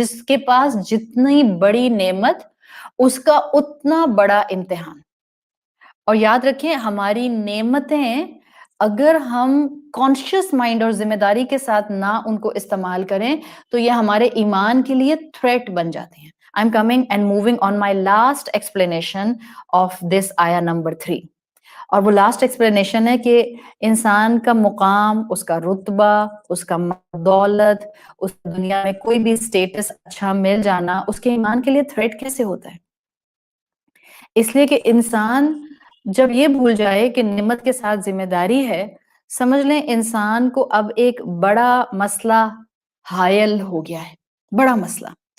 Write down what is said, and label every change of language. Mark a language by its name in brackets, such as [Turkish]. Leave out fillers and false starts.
[Urdu] جس کے پاس جتنی بڑی نعمت اس کا اتنا بڑا امتحان. اور یاد رکھیں ہماری نعمتیں اگر ہم کانشیس مائنڈ اور ذمہ داری کے ساتھ نہ ان کو استعمال کریں تو یہ ہمارے ایمان کے لیے تھریٹ بن جاتی ہیں. [English] I'm coming and moving on my last explanation of this ayah number 3. [Urdu] اور وہ لاسٹ ایکسپلینیشن ہے کہ انسان کا مقام، اس کا رتبہ، اس کا دولت، اس دنیا میں کوئی بھی سٹیٹس اچھا مل جانا اس کے ایمان کے لیے تھریٹ کیسے ہوتا ہے. اس لیے کہ انسان جب یہ بھول جائے کہ نعمت کے ساتھ ذمہ داری ہے، سمجھ لیں انسان کو اب ایک بڑا مسئلہ حائل ہو گیا ہے، بڑا مسئلہ.